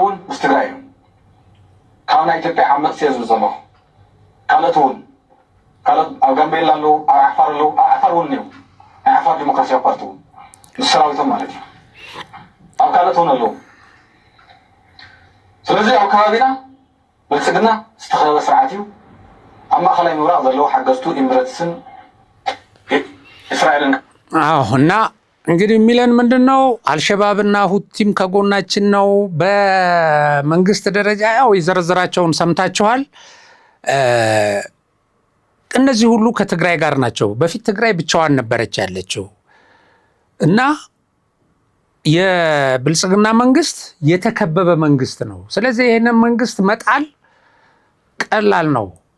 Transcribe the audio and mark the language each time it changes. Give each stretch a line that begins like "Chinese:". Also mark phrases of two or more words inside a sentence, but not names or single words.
Tigrinya: እውን ምስ ትግራይ እዩ ካብ ናይ ኢትዮጵያ ዓመፅቲ እየ ዝብል ዘለኹ ካልኦት እውን ካልኦት ኣብ ጋምቤላ ኣለዉ ኣብ ዓፋር ኣለዉ ኣብ ዓፋር እውን እኒው ናይ ዓፋር ዲሞክራሲያዊ ፓርቲ እውን ምስ ሰራዊቶም ማለት እዩ ኣብ ካልኦት እውን ኣለዉ ስለዚ ኣብ ከባቢና ብልፅግና ዝተኸበበ ስርዓት እዩ ኣብ ማእኸላይ ምብራቅ ዘለዉ ሓገዝቱ ኤምሬትስን እስራኤልን
Amharic: እና እንግዲህ የሚለን ምንድን ነው? አልሸባብና ሁቲም ከጎናችን ነው። በመንግስት ደረጃ ያው የዘረዘራቸውን ሰምታችኋል። እነዚህ ሁሉ ከትግራይ ጋር ናቸው። በፊት ትግራይ ብቻዋን ነበረች ያለችው እና የብልጽግና መንግስት የተከበበ መንግስት ነው። ስለዚህ ይህንን መንግስት መጣል ቀላል ነው